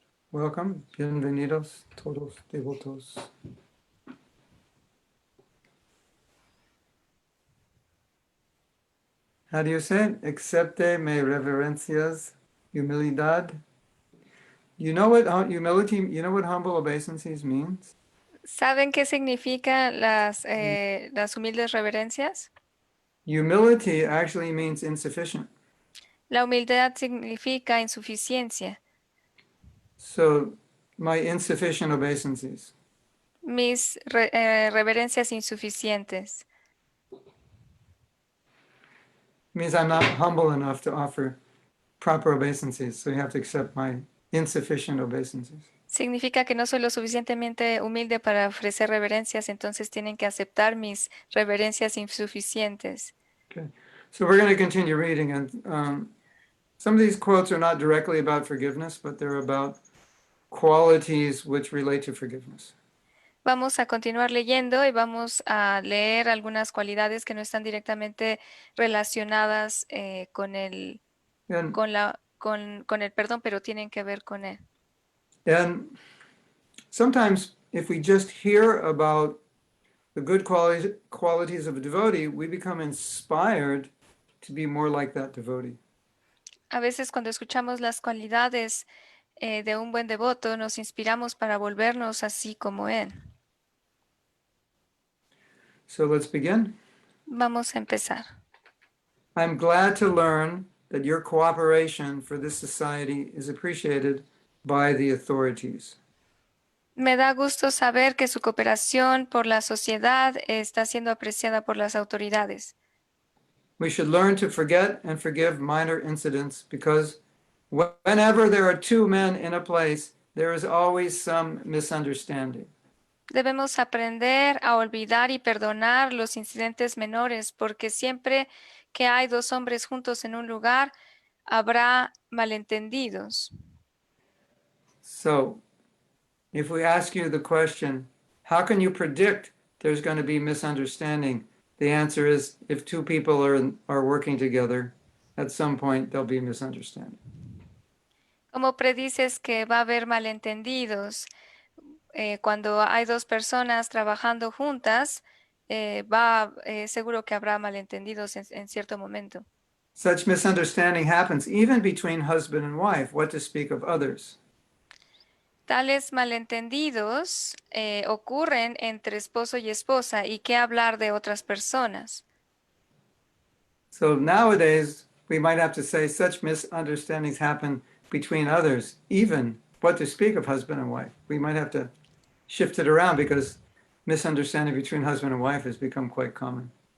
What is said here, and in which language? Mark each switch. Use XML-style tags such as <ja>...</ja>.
<en>Welcome,</en> <es>bienvenidos todos devotos.</es> <en>How do you say it?</en> <es>Accepte me reverencias, humildad.</es> <en>You know what humility, you know what humble obeisances means?</en> <es>¿Saben qué significa las humildes reverencias?</es> <en>Humility actually means insufficient.</en> <es>La humildad significa insuficiencia.</es> <en>So my insufficient obeisances.</en> <es>Mis reverencias insuficientes.</es> <en>Means I'm not humble enough to offer proper obeisances. So you have to accept my insufficient obeisances.</en> <es>Significa que no soy lo suficientemente humilde para ofrecer reverencias, entonces tienen que aceptar mis reverencias insuficientes.</es> <en>Okay. So we're going to continue reading, and some of these quotes are not directly about forgiveness, but they're about qualities which relate to forgiveness.</en> <es>Vamos a continuar leyendo y vamos a leer algunas cualidades que no están directamente relacionadas con el</es> <en>And,</en> <es>con el perdón, pero tienen que ver con él.</es> <en>and sometimes if we just hear about the good qualities of a devotee, we become inspired to be more like that devotee.</en> <es>A veces cuando escuchamos las cualidades de un buen devoto, nos inspiramos para volvernos así como él.</es> <en>So let's begin.</en> <es>Vamos a empezar.</es> <en>I'm glad to learn that your cooperation for this society is appreciated by the authorities.</en> <es>Me da gusto saber que su cooperación por la sociedad está siendo apreciada por las autoridades.</es> <en>We should learn to forget and forgive minor incidents because whenever there are two men in a place, there is always some misunderstanding.</en> <es>Debemos aprender a olvidar y perdonar los incidentes menores porque siempre que hay dos hombres juntos en un lugar, habrá malentendidos.</es> <en>So, if we ask you the question, how can you predict there's going to be misunderstanding? The answer is if two people are working together, at some point there'll be misunderstanding.</en> <es>¿Cómo predices que va a haber malentendidos? Cuando hay dos personas trabajando juntas, seguro que habrá malentendidos en cierto momento.</es> <en>Such misunderstanding happens even between husband and wife, what to speak of others.</en> <es>Tales malentendidos ocurren entre esposo y esposa y qué hablar de otras personas.</es> <en>So nowadays, we might have to say such misunderstandings happen between others, even what to speak of husband and wife. We might have to shift it around because misunderstanding between husband and wife has become quite common.</en>